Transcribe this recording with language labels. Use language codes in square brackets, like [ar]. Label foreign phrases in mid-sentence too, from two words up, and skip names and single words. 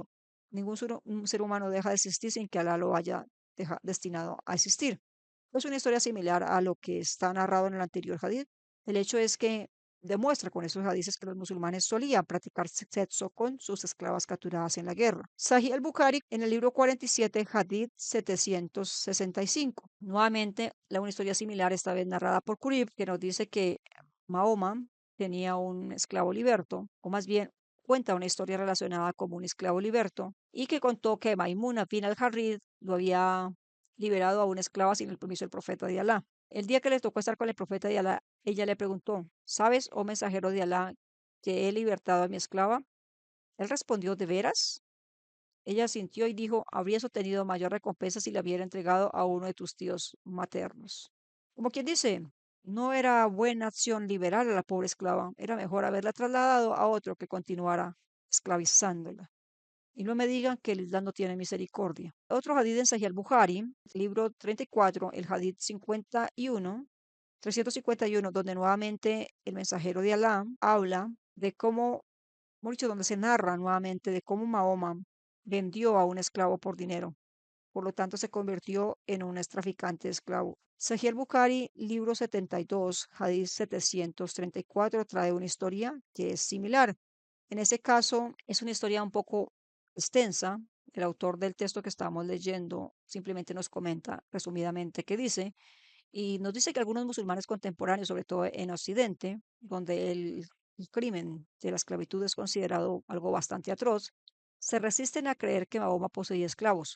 [es] Ningún un ser humano deja de existir sin que Alá lo haya destinado a existir. Es una historia similar a lo que está narrado en el anterior hadith. El hecho es que demuestra con esos hadices que los musulmanes solían practicar sexo con sus esclavas capturadas en la guerra. Sahih al-Bukhari en el libro 47, hadith 765. Nuevamente, una historia similar, esta vez narrada por Qurib, que nos dice que Mahoma tenía un esclavo liberto, o más bien cuenta una historia relacionada con un esclavo liberto, y que contó que Maimuna bin al-Harrid lo había liberado a una esclava sin el permiso del profeta de Alá. El día que le tocó estar con el profeta de Alá, ella le preguntó, ¿sabes, oh mensajero de Alá, que he libertado a mi esclava? Él respondió, ¿de veras? Ella sintió y dijo, habrías obtenido mayor recompensa si la hubiera entregado a uno de tus tíos maternos. Como quien dice, no era buena acción liberar a la pobre esclava, era mejor haberla trasladado a otro que continuara esclavizándola. Y no me digan que el Islam no tiene misericordia. Otro hadith en Sahih al-Bukhari, libro 34, el hadith 51, 351, donde nuevamente el mensajero de Alá habla de cómo, mucho donde se narra nuevamente de cómo Mahoma vendió a un esclavo por dinero. Por lo tanto, se convirtió en un traficante de esclavo. Sahih al-Bukhari, libro 72, hadith 734, trae una historia que es similar. En ese caso, es una historia un poco extensa. El autor del texto que estamos leyendo simplemente nos comenta resumidamente qué dice y nos dice que algunos musulmanes contemporáneos, sobre todo en Occidente, donde el crimen de la esclavitud es considerado algo bastante atroz, se resisten a creer que Mahoma poseía esclavos.